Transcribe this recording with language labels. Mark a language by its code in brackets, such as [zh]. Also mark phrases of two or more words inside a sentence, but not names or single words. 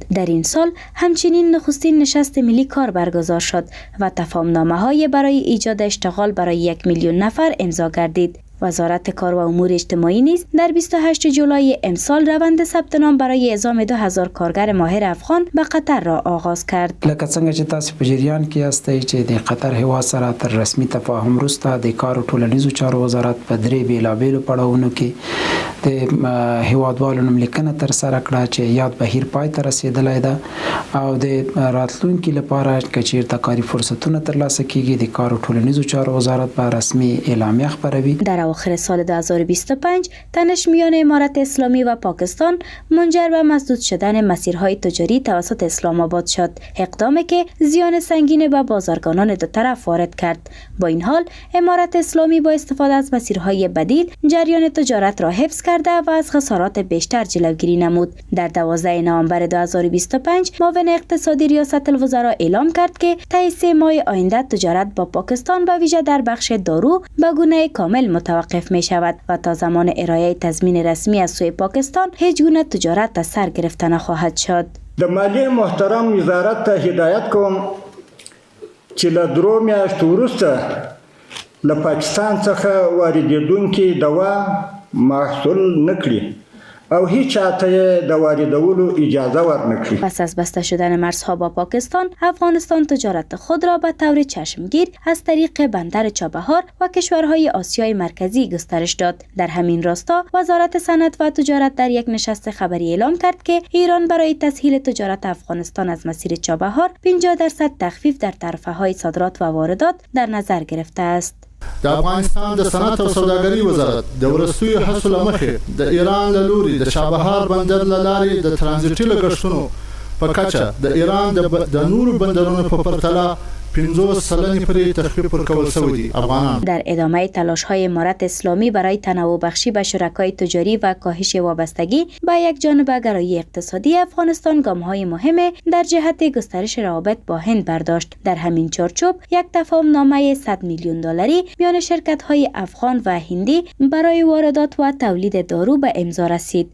[fa] در این سال همچنین نخستین نشست ملی کار برگزار شد و تفاهم‌نامه‌های برای ایجاد اشتغال برای 1 میلیون نفر امضا گردید. وزارت کار و امور اجتماعی نیز در 28 جولای امسال روند ثبت نام برای اعزام 2000 کارگر ماهر افغان به قطر را آغاز کرد. [ps] لکه څنګه چې تاسو په جریان کې یاستئ چې د قطر هیواد سره تر رسمي تفاهم وروسته د کار او ټولنیزو چارو وزارت په درې بیلابیلو پړاوونو کې د هیوادوالو نوملیکنه ترسره کړه چې یاد بهیر پای ته رسیدلی ده او د راتلونکي لپاره که چیرته کاري فرصتونه ترلاسه کیږي د کار او ټولنیزو چارو وزارت به رسمي اعلامیه خپروي. [fa] در اواخر سال 2025 تنش میان امارت اسلامی و پاکستان منجر به مسدود شدن مسیرهای تجاری توسط اسلام آباد شد، اقدامی که زیان سنگین به بازرگانان دو طرف وارد کرد. با این حال امارت اسلامی با استفاده از مسیرهای بدیل جریان تجارت را حفظ کرده و از خسارات بیشتر جلوگیری نمود. در 12 نوامبر 2025 معاون اقتصادی ریاست الوزراء اعلام کرد که طی 3 ماه آینده تجارت با پاکستان به ویژه در بخش دارو به گونه کامل متوقف می شود و تا زمان ارائه تضمین رسمی از سوی پاکستان هیچ گونه تجارت از سر گرفته نخواهد شد. [ps] د مالیې محترم وزارت ته هدایت کوم چې له 2 میاشتو وروسته له پاکستان څخه واردېدونکي دوا محصول نه کړي او هیچ چاته د واردولو اجازه ورنکړي. [fa] پس از بسته شدن مرزها با پاکستان، افغانستان تجارت خود را به طور چشمگیر از طریق بندر چابهار و کشورهای آسیای مرکزی گسترش داد. در همین راستا وزارت صنعت و تجارت در یک نشست خبری اعلام کرد که ایران برای تسهیل تجارت افغانستان از مسیر چابهار 50% تخفیف در طرفه‌های صادرات و واردات در نظر گرفته است. [ps] د افغانستان د صنعت او سوداګرۍ وزارت د ورستیو هڅو له مخې د ایران له لوري د چابهار بندر له لارې د ترانزیټي لګښتونو په کچه د ایران د نورو بندرونو په پرتله 50% پرې تخفیف ورکول شوی دی. افغانان [fa] در ادامه تلاش‌های امارت اسلامی برای تنوع بخشی به شرکای تجاری و کاهش وابستگی به یک جانبه گرایی اقتصادی، افغانستان گام‌های مهم در جهت گسترش روابط با هند برداشت. در همین چارچوب یک تفاهم‌نامه 100 میلیون دلاری میان شرکت‌های افغان و هندی برای واردات و تولید دارو به امضا رسید.